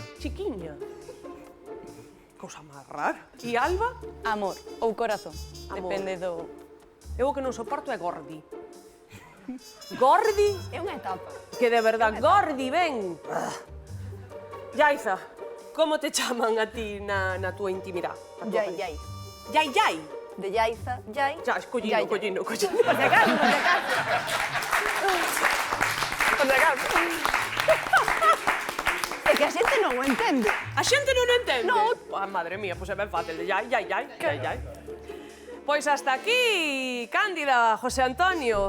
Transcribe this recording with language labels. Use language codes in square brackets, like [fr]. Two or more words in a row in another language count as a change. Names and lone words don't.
[gl] Chiquiña. Cousa máis rara. E Alba? Amor ou corazón. Amor. Depende do... Eu o que non soporto é Gordi. Gordi? É unha etapa. [es] Que de verdad, Gordi, ven! [gl] Yaiza, como te chaman a ti na túa intimidade? Yai, yai. Yai, yai? De Yaiza, yai. Ya, Yai, collino. [es] Por si acaso, por si acaso. Por si acaso. [gl] É que a xente non o entende. A xente non entende? Non. Ah, madre mía, pois é ben fácil. Yai. Pois hasta aquí, Cándida, José Antonio.